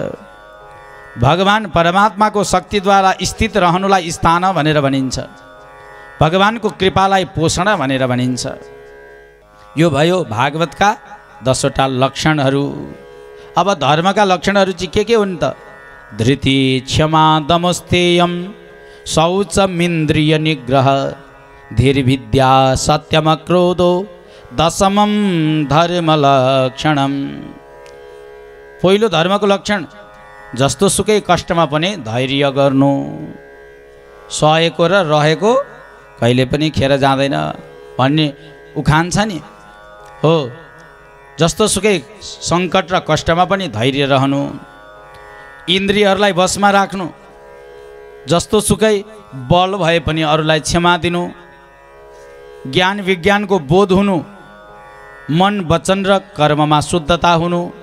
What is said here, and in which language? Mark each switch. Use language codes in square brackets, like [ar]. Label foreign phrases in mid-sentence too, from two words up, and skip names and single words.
[ne] भगवान परमात्माको शक्तिद्वारा स्थित रहनुलाई स्थान भनेर भनिन्छ। भगवानको कृपालाई पोषण भनेर भनिन्छ। यो भयो भागवतका 10वटा लक्षणहरू। अब धर्मका लक्षणहरू चाहिँ के हुन् त? [sa] धृति क्षमा दमस्तेयम शौचमिन्द्रिय निग्रह धीर्विद्या सत्यमक्रोधो दशमं धर्म लक्षणम। [ne] पहिलो धर्मको लक्षण जस्तो सुकै कष्टमा पनि धैर्य गर्नु। सहेको र रहेको कहिले पनि खेर जाँदैन भन्ने उखान छ नि, हो। जस्तो सुकै सङ्कट र कष्टमा पनि धैर्य रहनु, इन्द्रियहरूलाई बसमा राख्नु, जस्तो सुकै बल भए पनि अरूलाई क्षमा दिनु, ज्ञान विज्ञानको बोध हुनु, मन वचन र कर्ममा शुद्धता हुनु,